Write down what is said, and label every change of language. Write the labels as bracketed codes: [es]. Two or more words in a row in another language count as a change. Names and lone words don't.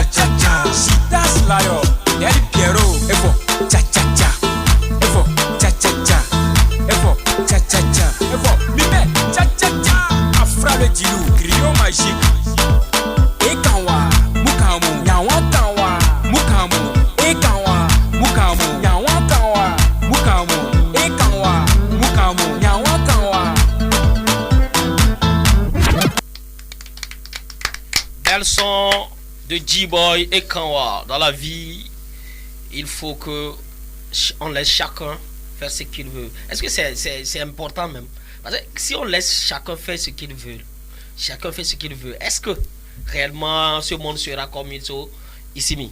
[fr] cha cha Shitas Layo Daddy Piero efo cha cha cha efo cha cha cha efo cha cha cha efo mime cha cha cha Afra le Djilou griot magique e kanwa mukamu nyawa kanwa mukamu e kanwa mukamu nyawa kanwa mukamu e kanwa mukamu nyawa kanwa. Belles sons de G-Boy et Kanwa. Dans la vie, il faut que on laisse chacun faire ce qu'il veut. Est-ce que c'est important même? Parce que si on laisse chacun faire ce qu'il veut, chacun fait ce qu'il veut, est-ce que réellement ce monde sera comme il faut ici?